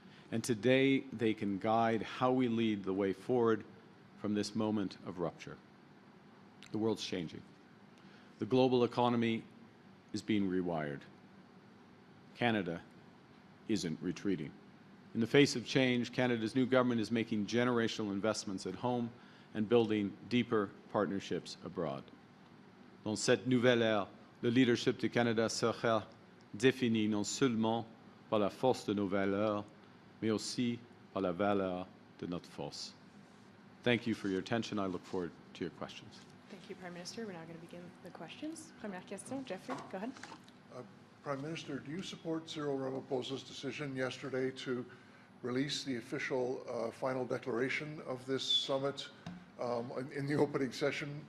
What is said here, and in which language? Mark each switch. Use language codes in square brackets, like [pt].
[en] And today they can guide how we lead the way forward from this moment of rupture. The world's changing. The global economy is being rewired. Canada isn't retreating. In the face of change, Canada's new government is making generational investments at home and building deeper partnerships abroad. [fr] Dans cette nouvelle ère, le leadership du Canada sera défini non seulement par la force de nos valeurs, mais aussi par la valeur de notre force. [en] Thank you for your attention. I look forward to your questions. Thank you, Prime Minister. We're now going to begin the questions. [fr] Première question, Jeffrey, [en] go ahead. Prime Minister, do you support Cyril Ramaphosa's decision yesterday to release the official final declaration of this summit in the opening session,